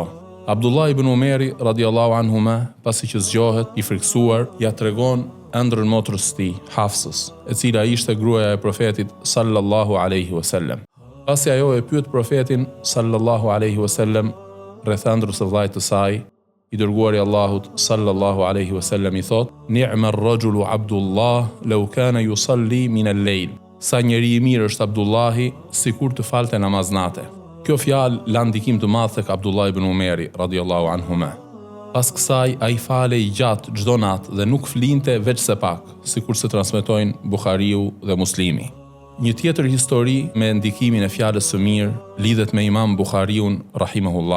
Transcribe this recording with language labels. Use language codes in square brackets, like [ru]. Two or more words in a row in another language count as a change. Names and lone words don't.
[sq] Abdullah ibn Umeri [ar] رضي الله عنهما, [sq] pasi që zgjohet i friksuar, ja tregon ëndrrën motrës së tij, Hafsës, e cila ishte gruaja e profetit [ar] صلى الله عليه وسلم. [sq] Pasi ajo e pyet profetin [ar] صلى الله عليه وسلم [sq] rreth ëndrrës së vllajt të saj, i dërguari i Allahut [ar] صلى الله عليه وسلم [sq] i thot: [ar] "نعم الرجل عبد الله لو كان يصلي من الليل." [sq] Sa njeri i mirë është Abdullahi, sikur të falte namaznate. Kjo fjalë la ndikim të madh tek Abdullah ibn Umeri [ar] رضي الله عنهما. [sq] Pas kësaj ai falej gjatë çdo natë dhe nuk flinte veç se pak, sikur se transmetojnë Buhariu dhe Muslimi. Një tjetër histori me ndikimin e fjalës së mirë lidhet me Imam Buhariun rahimahullah.